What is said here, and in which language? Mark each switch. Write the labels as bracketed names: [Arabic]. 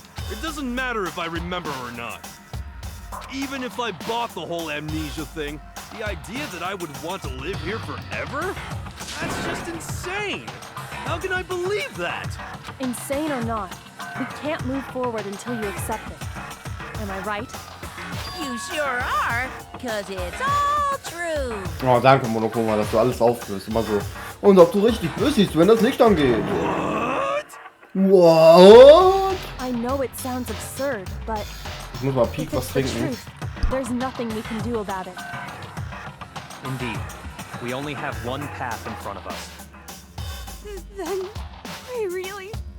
[English] It doesn't matter if I remember or not. Even if I bought the whole amnesia thing, the idea that I would want to live here forever? That's just insane! How can I believe that? Insane or not, we can't move forward until you accept it. Am I right? You sure are, cause it's all true. [German] Oh, danke, Monokuma, dass du alles auflöst. Immer so. Und ob du richtig bist, siehst du, wenn das Licht angeht. [English] What? I know it sounds absurd, but [German] Ich muss mal Peak [English] if [German] was [English] it's the [German] trinken. [English] truth, there's nothing we can do about it. Indeed. We only have one path in front of us. Then we really...